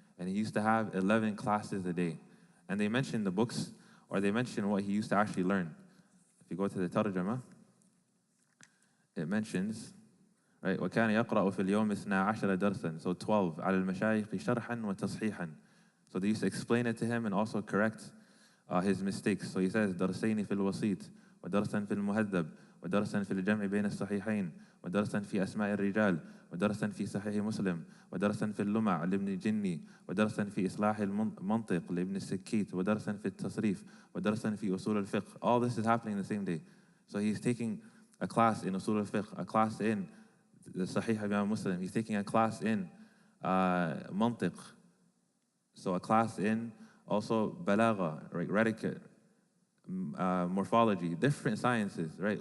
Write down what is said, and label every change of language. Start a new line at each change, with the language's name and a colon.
English: And he used to have 11 classes a day. And they mention the books, or they mention what he used to actually learn. If you go to the tarjama, it mentions, right,
Arabic: وَكَانَ يَقْرَأُ فِي الْيَوْمِ 12 دَرْسًا.
English: So 12,
Arabic: عَلَى الْمَشَايِخِ شَرْحًا وَتَصْحِيحًا.
English: So they used to explain it to him and also correct his mistakes. So he says,
Arabic: دَرْسَيْنِ فِي الْوَسِيطِ وَدَرْسًا فِي الْمُهَذَّبِ وَدَرْسًا فِي الْجَمْعِ بَيْنَ الصَّحِيحَيْنِ وَدَرْسًا فِي أَسْمَاءِ الرِّجَالِ ودرسا في صحيح مسلم ودرسا في اللمع لابن الجني ودرسا في إصلاح المنطق لابن السكيت ودرسا في التصريف ودرسا في أصول الفقه.
English: All this is happening the same day. So he's taking a class in أصول الفقه, a class in the Sahih Imam Muslim. He's taking a class in منطق. So a class in also balagha, right, etiquette, morphology, different sciences, right?